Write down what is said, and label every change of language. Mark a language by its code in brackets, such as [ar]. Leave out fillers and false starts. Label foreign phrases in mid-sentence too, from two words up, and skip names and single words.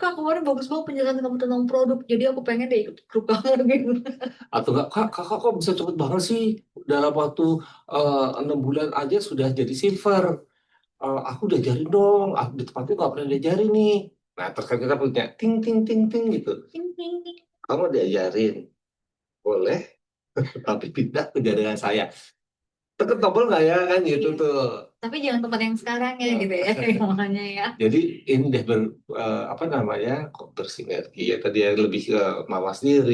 [id] Kak, kemarin bagus banget penjelasan kamu tentang produk, jadi aku pengen deh ikut grup kamu gitu. atau enggak, kak, kakak kok bisa cepet banget sih dalam waktu 6 bulan aja sudah jadi silver. Aku udah diajarin dong, aku di tempatnya nggak pernah diajarin nih. Nah, terus kan kita punya ting ting ting ting gitu. Ting, ting, ting. Kamu diajarin, boleh, tapi pindah ke jaringan saya. Tekan tombol nggak ya kan gitu Iya. tuh. Tapi jangan tempat yang sekarang ya gitu ya, makanya ya. Jadi ini deh apa namanya kok bersinergi ya tadi ya lebih ke mawas diri,